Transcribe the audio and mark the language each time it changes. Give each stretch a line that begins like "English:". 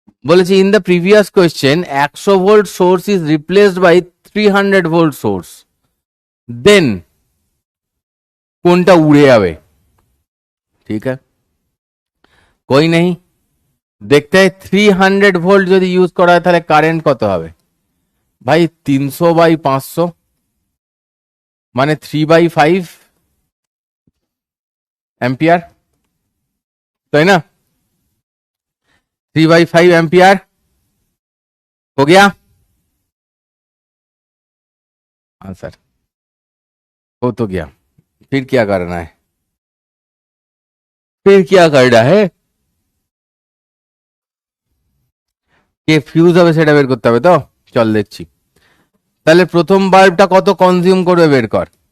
Bangla: বলেছি
English: in the previous question 100 volt source is replaced by 300 volt source, then
Bangla: কোনটা উড়ে যাবে? ঠিক আছে, কই নেই, দেখতে হয় 300 ভোল্ট যদি ইউজ করা হয় তাহলে কারেন্ট কত হবে ভাই?
Hindi: 300/500, মানে 3/5 एम्पियर, तो है ना? 3/5 एम्पियर हो गया आंसर, हो तो गया। फिर क्या करना है, फिर क्या करना है,
Bangla: কে ফিউজ হবে সেটা বের করতে হবে তো। চল দেখছি, তাহলে প্রথম বাল্বটা কত কনজিউম করবে বের কর।